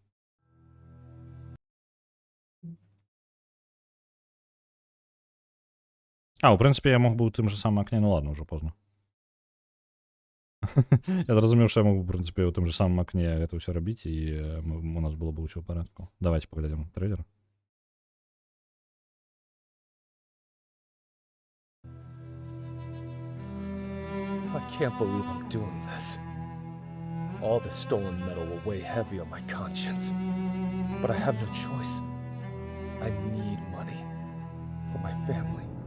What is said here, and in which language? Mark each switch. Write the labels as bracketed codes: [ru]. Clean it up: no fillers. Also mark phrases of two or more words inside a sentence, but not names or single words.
[be] У прынцыпе, я мог бы ў тым же самым акне, ладно, ўжо позна. Я зразумеў, што я мог бы, ў прынцыпе, ў тым же самым акне гэта ўсё рабіць, і у нас было бы ўсё ў парадку. Давайте паглядзім трейлер. [en] I can't believe I'm doing this. All the stolen metal will weigh heavy on my conscience. But I have no choice. I need money for my family.